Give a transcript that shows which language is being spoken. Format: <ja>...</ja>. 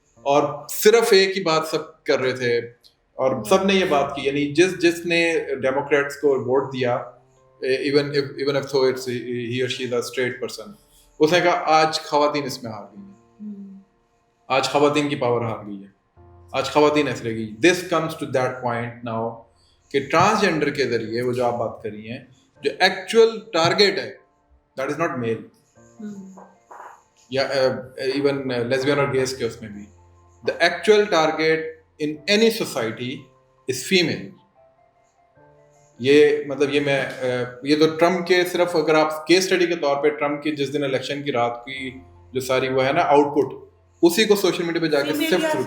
<hi>और सिर्फ एक ही बात सब कर रहे थे, और सब ने ये बात की, यानी जिसने डेमोक्रेट्स को वोट दिया,</hi> <en>even if so it's he or she is a straight person,</en> <hi>उसने कहा आज खवातीन इसमें हार गई हैं, आज खवातीन की पावर हार गई है, आज खवातीन ऐसे रहेगी।</hi> <en>This comes to that point now</en> <hi>कि ट्रांसजेंडर के जरिए वो जो आप बात कर रही हैं, जो एक्चुअल टारगेट है,</hi> <en>that is not male,</en> <hi>या even lesbian और gays के उसमें भी,</hi> <en>the actual target in any society is female।</en> <hi>ये मतलब ये तो ट्रम्प के सिर्फ अगर आप केस स्टडी के तौर पे ट्रम्प की जिस दिन इलेक्शन की रात की जो सारी वो है ना आउटपुट, उसी को सोशल मीडिया पे जाके सिर्फ</hi>